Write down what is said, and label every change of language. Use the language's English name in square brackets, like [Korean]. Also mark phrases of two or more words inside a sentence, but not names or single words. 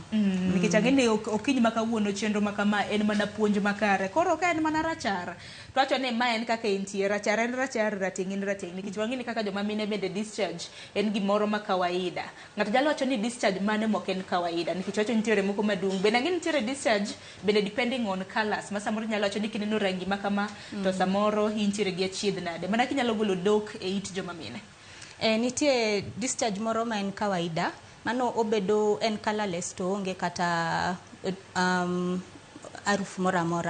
[Luo (Kenya and Tanzania)] Nikech ageni okinyi makawuono chenro makama en mana puonj makare. Koro ka en mana rachar, to wacho ni ma en kaka entie, rachar en rachar, rateng' en rateng'. Nikech wang'ini kaka joma mine bende discharge en gimoro ma kawaida. Ng'ato nyalo wacho ni discharge mane mok en kawaida, nikech wacho nitiere moko madung'. Bende ang'e nitiere discharge bende [English] depending on colors. [Luo (Kenya and Tanzania)] Ma samoro nyalo wacho ni kineno rangi makama, to samoro intiere gi achiedh nade. Mana kinyalo golo dok e it joma mine. Nitie discharge moro ma en kawaida, mano obedo en colorless to onge kata aruf mora mora.